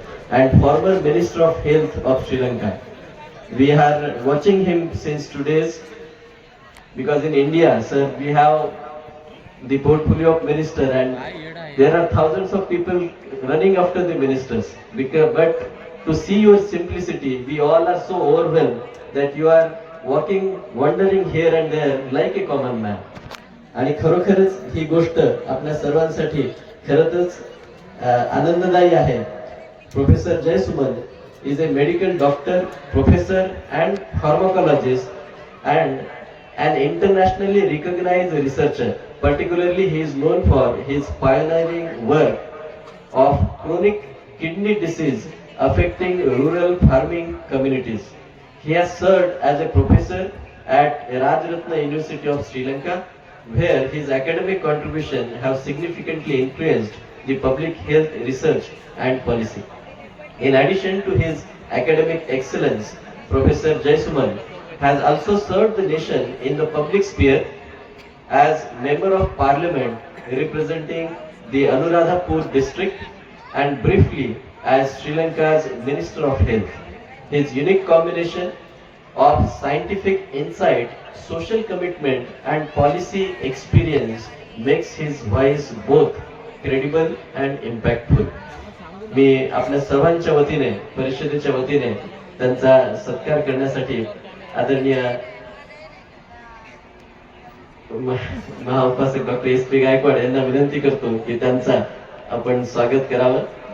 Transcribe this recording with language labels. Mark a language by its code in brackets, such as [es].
[en] And former Minister of Health of Sri Lanka. We are watching him since 2 days because in India, sir, we have the portfolio of minister and there are thousands of people running after the ministers. But to see your simplicity, we all are so overwhelmed that you are walking, wandering here and there like a common man. [mr] आणि खरोखरच ही गोष्ट आपल्या सर्वांसाठी खरंच आनंददायी आहे. [en] Professor Jayasuman is a medical doctor, professor and pharmacologist and an internationally recognized researcher. Particularly he is known for his pioneering work of chronic kidney disease affecting rural farming communities. He has served as a professor at Rajaratna University of Sri Lanka, where his academic contribution have significantly influenced the public health research and policy. In addition to his academic excellence, Professor Jayasuman has also served the nation in the public sphere as Member of Parliament representing the Anuradhapur district and briefly as Sri Lanka's Minister of Health. His unique combination of scientific insight, social commitment and policy experience makes his voice both credible and impactful. [mr] मी आपल्या सर्वांच्या वतीने, परिषदेच्या वतीने त्यांचा सत्कार करण्यासाठी आदरणीय महाउपासक doctor SP Gaikwad यांना विनंती करतो की त्यांचा आपण स्वागत करावं.